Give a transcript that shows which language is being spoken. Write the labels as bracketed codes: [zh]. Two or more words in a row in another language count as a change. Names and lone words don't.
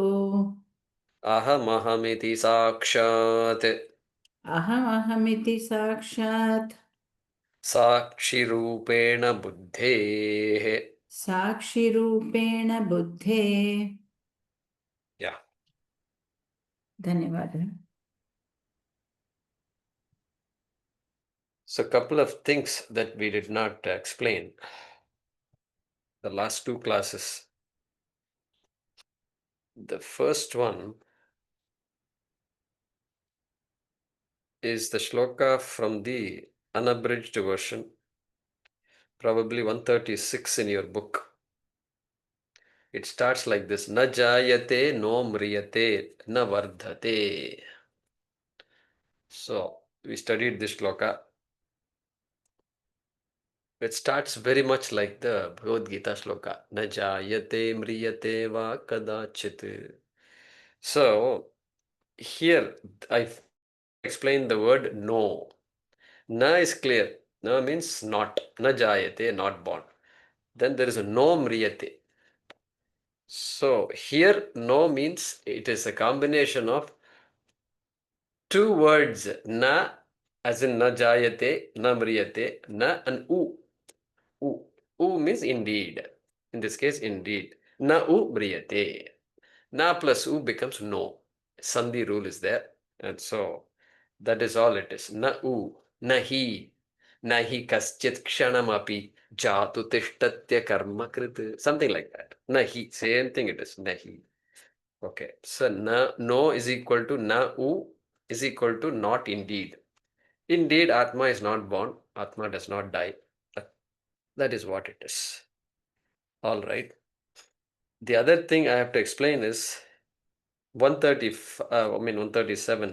[sa] अहमहमिति साक्षात् अहमहमिति साक्षात् साक्षिरूपेण बुद्धेः. साक्षिरूपेण बुद्धे [en] Yeah. [sa] धन्यवादः. [en] So a couple of things that we did not explain the last two classes. The first one is the shloka from the unabridged version, probably 136 in your book. It starts like this: [sa] न जायते नो म्रियते न वर्धते. [en] So we studied this shloka. It starts very much like the Bhagavad Gita shloka. [sa] न जायते म्रियते वा कदाचित्. [en] So here I explain the word no. Na is clear. Na means not. [sa] न जायते, [en] not born. Then there is a [sa] नो म्रियते. [en] So here no means it is a combination of two words. Na as in [sa] न जायते, न म्रियते, [en] na and u. U. U means indeed. In this case, indeed. [sa] न उ म्रियते. [en] Na plus u becomes no. Sandhi rule is there. And so that is all it is. [sa] न उ, न हि, न हि कश्चित् क्षणमपि जातु तिष्ठत्यकर्मकृत्. [en] Something like that. [sa] न हि, [en] same thing it is. [sa] न हि. Okay. [en] So [sa] न नो [en] is equal to na u is equal to not indeed. Indeed, Atma is not born. Atma does not die. That is what it is. All right. The other thing I have to explain is 137.